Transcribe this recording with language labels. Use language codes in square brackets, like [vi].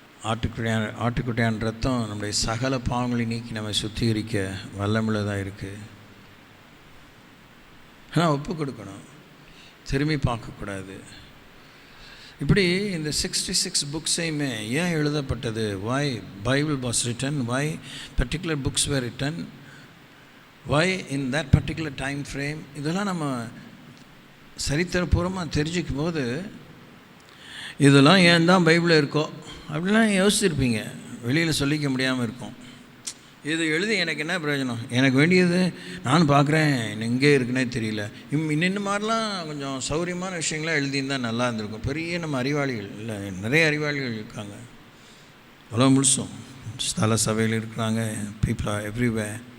[ta] ஆட்டுக்குட்டியான் ரத்தம் நம்முடைய சகல பாவங்களை நீக்கி நம்ம சுத்திகரிக்க வல்லமுள்ளதாக இருக்குது. ஆனால் ஒப்பு கொடுக்கணும், திரும்பி பார்க்கக்கூடாது. இப்படி இந்த 66 புக்ஸையுமே ஏன் எழுதப்பட்டது? [en] why Bible was written, why particular books were written, why in that particular time frame, [ta] இதெல்லாம் நம்ம சரித்திரபூர்வமாக தெரிஞ்சிக்கும் போது இதெல்லாம் ஏன் தான் பைபிளில் இருக்கோ அப்படிலாம் யோசிச்சிருப்பீங்க. வெளியில் சொல்லிக்க முடியாமல் இருக்கும். இது எழுதி எனக்கு என்ன பிரயோஜனம்? எனக்கு வேண்டியது நான் பார்க்குறேன், எங்கே இருக்குன்னே தெரியல. இன்னும் மாதிரிலாம் கொஞ்சம் சௌரியமான விஷயங்களாம் எழுதியிருந்தால் நல்லா இருந்திருக்கும். பெரிய நம்ம அறிவாளிகள் இல்லை, நிறைய அறிவாளிகள் இருக்காங்க உலகம் முழுசும். ஸ்தல சபையில் இருக்கிறாங்க, [en] People are everywhere.